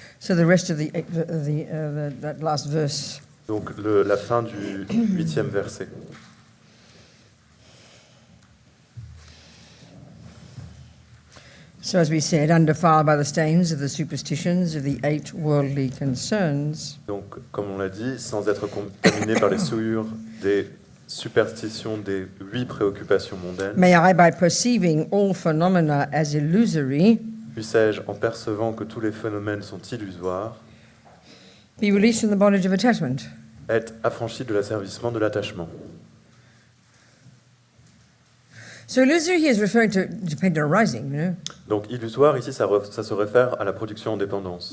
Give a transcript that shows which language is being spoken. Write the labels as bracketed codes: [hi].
[en] So the rest of that last verse. [fr] Donc la fin du 8e verset. [en] So as we said, undefiled by the stains of the superstitions of the 8 worldly concerns. [fr] Donc comme on l'a dit, sans être contaminé par les souillures des superstitions des 8 préoccupations mondaines, [en] May I, by perceiving all phenomena as illusory, [fr] puissais-je, en percevant que tous les phénomènes sont illusoires, [en] be released from the bondage of attachment. [fr] être affranchi de l'asservissement de l'attachement. [en] So illusory here is referring to dependent arising, [fr] Donc illusoire, ici, ça se réfère à la production en dépendance,